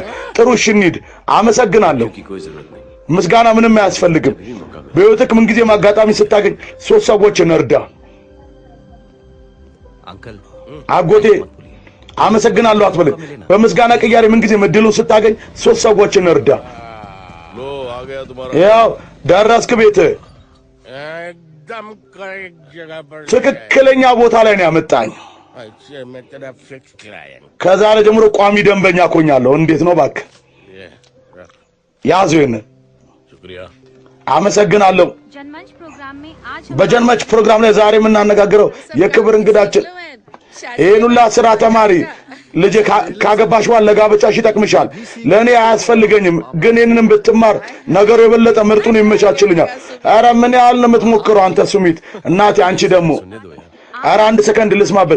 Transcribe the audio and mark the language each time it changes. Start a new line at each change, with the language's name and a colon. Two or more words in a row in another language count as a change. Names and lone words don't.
Amharic: ጥሩ እሺ እንሂድ። አመሰግናለሁ። ምስጋና ምንም አያስፈልግም። በህይወትህ ምን ጊዜም አጋጣሚ ስታገኝ 3 ሰዎችን እርዳ።
Hindi: अंकल
Amharic: አጎቴ አመሰግናለሁ አትበል። በምስጋና ቅያሬ ምን ጊዜም እድሉን ስታገኝ 3 ሰዎችን እርዳ። ያው ደረስክ ቤት።
Hindi: एकदम करेक्ट जगह पर
Amharic: ትክክለኛ ቦታ ላይ ነው ያመጣኝ።
Hindi: अच्छा मैं तेरा
English: fix client.
Amharic: ከዛሬ ጀምሮ ቋሚ ደንበኛ ኮኛለሁ። እንዴት ነው እባክህ? ያዙ ይሄን።
Hindi: शुक्रिया।
Amharic: አመሰግናለሁ።
Hindi: जनमंच प्रोग्राम में आज
Amharic: በጀንመች ፕሮግራም ላይ ዛሬ የምናነጋግረው የክብር እንግዳችን ይሄን ሁላ ስራ ተማሪ ልጅ ካገባሽ በኋላ ለጋብቻሽ ይጠቅምሻል ለኔ አያስፈልገኝም ግን ይሄንንም ብትማር ነገሩ የበለጠ ምርጡን ይመቻችልኛል አረ ምን ያህል ነው የምትሞክረው አንተ ሱሚት እናቴ አንቺ ደግሞ አረ አንድ ሰከንድ ልስማበት